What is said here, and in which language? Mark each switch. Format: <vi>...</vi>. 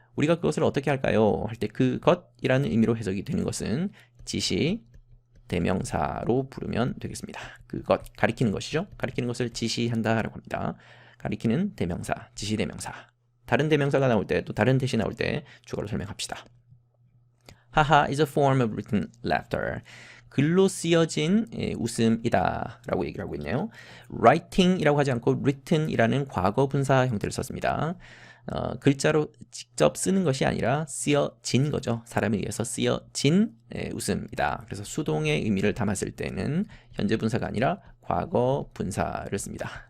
<ko>우리가 그것을 어떻게 할까요? 할 때 그것이라는 의미로 해석이 되는 것은 지시, 대명사로 부르면 되겠습니다. 그것, 가리키는 것이죠. 가리키는 것을 지시한다라고 합니다. 가리키는 대명사, 지시대명사. 다른 대명사가 나올 때, 또 다른 대시 나올 때 주어로 설명합시다.</ko> <en>하하 is a form of written laughter.</en> <ko>글로 쓰여진 웃음이다 라고 얘기를 하고 있네요. writing이라고 하지 않고 written이라는 과거 분사 형태를 썼습니다. 글자로 직접 쓰는 것이 아니라 쓰여진 거죠. 사람에 의해서 쓰여진 웃음이다. 그래서 수동의 의미를 담았을 때는 현재 분사가 아니라 과거 분사를 씁니다.</ko>